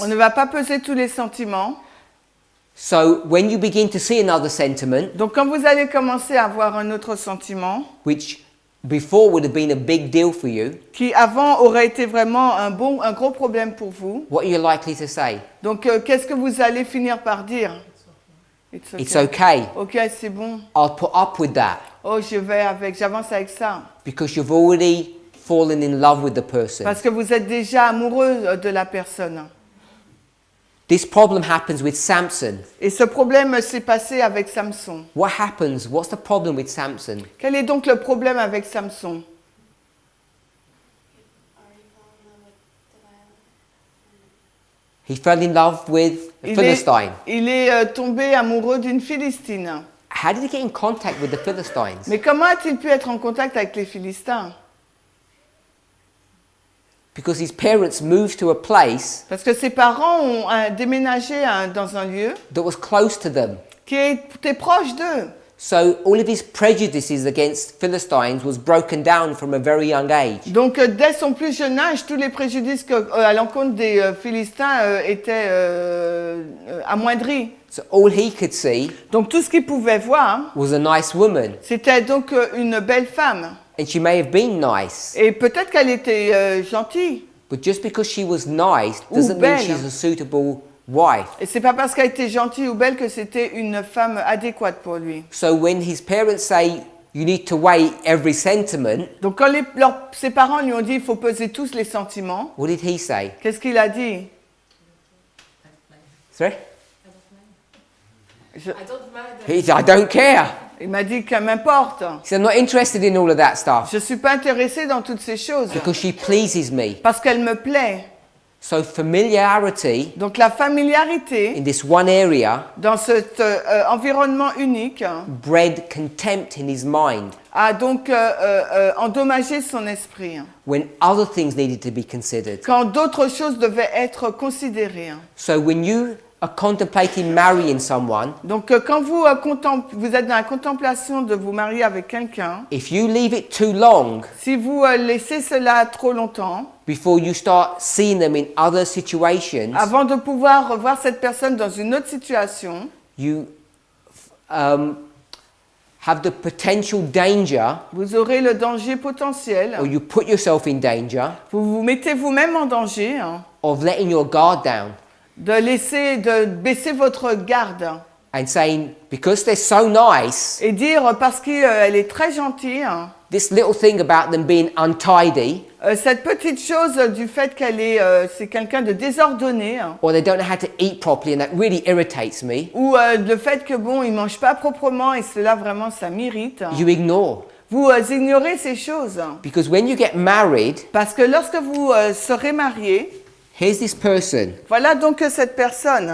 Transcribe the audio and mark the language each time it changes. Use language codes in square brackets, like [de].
[fr] On ne va pas peser tous les sentiments. [en] So when you begin to see another sentiment, [fr] Donc quand vous allez commencer à avoir un autre sentiment, [en] which before would have been a big deal for you, [fr] qui avant aurait été vraiment un gros problème pour vous, [en] what are you likely to say? [fr] donc qu'est-ce que vous allez finir par dire? [en] It's okay. [fr] Ok, c'est bon. [en] I'll put up with that [fr] Oh, j'avance avec ça. [en] because you've already fallen in love with the person. [fr] Parce que vous êtes déjà amoureux de la personne. [en] This problem happens with Samson. [fr] Et ce problème s'est passé avec Samson. [en] What happens? What's the problem with Samson? [fr] Quel est donc le problème avec Samson? [en] He fell in love with a Philistine. [fr] Il est tombé amoureux d'une Philistine. [en] How did he get in contact with the Philistines? [fr] Mais comment a-t-il pu être en contact avec les Philistins? [en] Because his parents moved to a place [fr] Parce que ses parents ont déménagé dans un lieu [en] that was close to them. [fr] qui était proche d'eux. [en] So all of his prejudices against Philistines was broken down from a very young age. [fr] Donc dès son plus jeune âge, tous les préjudices à l'encontre des Philistins étaient amoindris. [en] So all he could see [fr] Donc tout ce qu'il pouvait voir, [en] was a nice woman. [fr] c'était donc une belle femme. [en] And she may have been nice, [fr] Et peut-être qu'elle était gentille. [en] but just because she was nice [fr] Ou [en] doesn't mean [fr] belle. [en] she's a suitable wife. [fr] Et c'est pas parce qu'elle était gentille ou belle que c'était une femme adéquate pour lui. [en] So when his parents say you need to weigh every sentiment, [fr] Donc quand ses parents lui ont dit il faut peser tous les sentiments, [en] what did he say? [fr] qu'est-ce qu'il a dit? [en] Sorry? [fr] Je- [en] He said, I don't care. [fr] Il m'a dit que m'importe. [en] He said, I'm not interested in all of that stuff [fr] Je suis pas intéressée dans toutes ces choses [en] because she pleases me. [fr] parce qu'elle me plaît. [en] So familiarity [fr] Donc la familiarité [en] in this one area [fr] dans cet environnement unique [en] bred contempt in his mind [fr] a donc endommagé son esprit [en] when other things needed to be considered. [fr] quand d'autres choses devaient être considérées. [en] So when you are contemplating marrying someone, [fr] Donc quand vous êtes dans la contemplation de vous marier avec quelqu'un, [en] if you leave it too long [fr] si vous laissez cela trop longtemps, [en] before you start seeing them in other situations, [fr] avant de pouvoir revoir cette personne dans une autre situation, [en] you have the potential danger, [fr] vous aurez le danger potentiel, [en] or you put yourself in danger, [fr] vous vous mettez vous-même en danger [en] of letting your guard down [fr] de baisser votre garde [en] and saying, because they're so nice, [fr] et dire parce qu'elle est très gentille, [en] this little thing about them being untidy, [fr] cette petite chose du fait c'est quelqu'un de désordonné, [en] or they don't know how to eat properly and that really irritates me, [fr] ou le fait que bon, il mange pas proprement et cela vraiment ça m'irrite. [en] you ignore. [fr] Vous ignorez ces choses [en] Because when you get married, [fr] parce que lorsque vous serez marié, [en] here's this person, [fr] voilà donc cette personne